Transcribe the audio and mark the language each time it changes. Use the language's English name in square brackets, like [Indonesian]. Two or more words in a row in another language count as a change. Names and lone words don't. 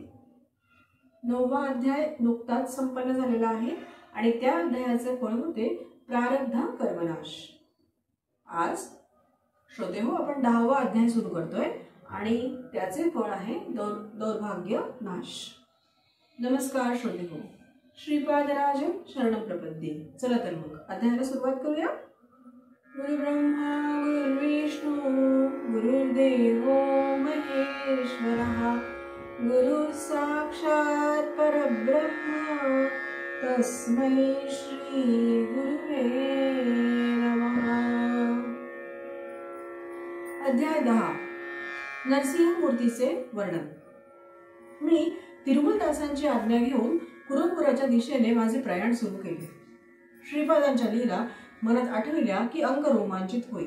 [Marathi] 9वा अध्याय नुकताच संपन्न झालेला आहे आणि त्या अध्यायाचे फळ होते प्रारब्ध कर्मनाश। आज श्रोते हो, आपण 10वा अध्याय सुरू करतोय आणि त्याचे फळ आहे दौर्भाग्य नाश। नमस्कार श्रोते हो, [Sanskrit] श्रीपादराज शरणं प्रपद्ये। [Marathi] चला तर मग अध्यायाला सुरुवात करूया। [Sanskrit] गुरु ब्रह्मा गुरुर्विष्णू गुरुर्देवो महेश्वरः गुरु साक्षात् परब्रह्म तस्मै श्री गुरुवे नमः। [Marathi] अध्याय 10 नरसिंह मूर्तीचे वर्णन। मी तिरुमलदासांची आज्ञा घेऊन कुरुपुराच्या दिशेने माझे प्रयाण सुरू केले। श्रीपादांच्या लीला मनात आठविल्या की अंग रोमांचित होईल।